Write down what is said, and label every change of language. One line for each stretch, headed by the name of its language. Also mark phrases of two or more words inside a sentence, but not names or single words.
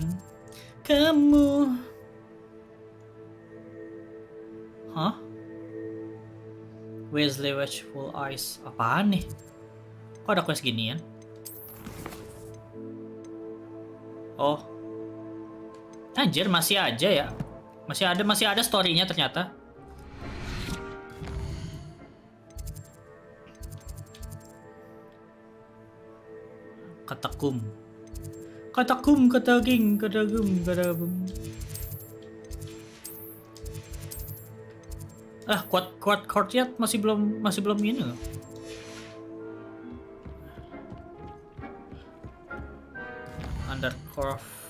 Indonesian: Kamu. Hah? Wesley Watchful Eyes. Apaan nih? Kok ada quest ginian? Oh. Anjir, masih aja ya. Masih ada story-nya ternyata. Katagum.
English: Quad courtyard
Indonesian: masih belum ini loh. Undercroft.